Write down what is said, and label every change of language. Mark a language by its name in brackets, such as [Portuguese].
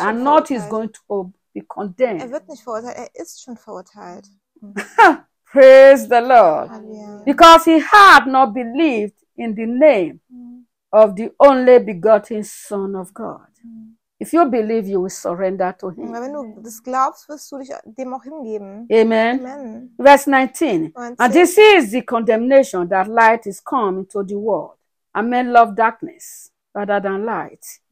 [English] and not is going to be condemned. [German] Wird nicht verurteilt, ist schon verurteilt. [English] Praise the Lord. Amen. Because he had not believed in the name of the only begotten Son of God. If you believe, you will surrender to him. [German] Wenn du das glaubst, wirst du dich dem auch hingeben. [English] Amen. Amen. Verse 19. 19. And this is the condemnation, that light is come into the world, and men love darkness rather than light.